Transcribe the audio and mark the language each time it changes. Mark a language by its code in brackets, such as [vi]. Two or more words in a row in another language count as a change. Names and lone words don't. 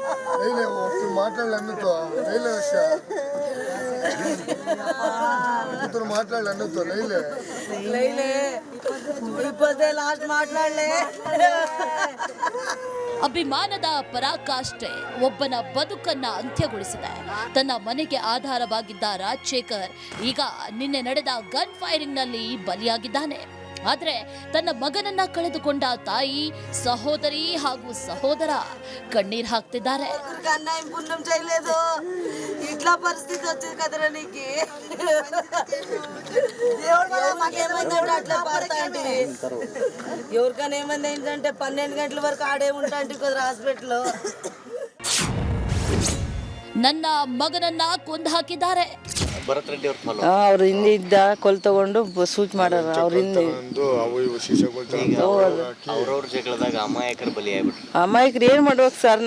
[kn] ಅಭಿಮಾನದ ಪರಾಕಾಷ್ಠೆ ಒಬ್ಬನ ಬದುಕನ್ನ ಅಂತ್ಯಗೊಳಿಸಿದೆ. ತನ್ನ ಮನೆಗೆ ಆಧಾರವಾಗಿದ್ದ ರಾಜಶೇಖರ್ ಈಗ ನಿನ್ನೆ ನಡೆದ ಗನ್ ಫೈರಿಂಗ್ ನಲ್ಲಿ ಬಲಿಯಾಗಿದ್ದಾನೆ. ಆದರೆ ತನ್ನ ಮಗನನ್ನ ಕಳೆದುಕೊಂಡ ತಾಯಿ, ಸಹೋದರಿ ಹಾಗೂ ಸಹೋದರ కన్నీరు ಹಾಕ್ತಿದ್ದಾರೆ. [te] ఇట్లా పరిస్థితి వచ్చింది కదరా నీకు. ఎవరికైనా ఏమైంది ఏంటంటే 12 గంటల వరకు ఆడే ఉంటా కదా హాస్పిటల్. [kn] ನನ್ನ ಮಗನನ್ನ ಕೊಂದು ಹಾಕಿದ್ದಾರೆ. ಅವ್ರ ಹಿಂದೆ ಇದ್ದ ಕೊಲ್ ತಗೊಂಡು ಸೂಚ್ ಮಾಡಾರ. ಅವ್ರ ಹಿಂದೆ ಅಮಾಯಕರು ಏನ್ ಮಾಡ್ಬೇಕು ಸರ್?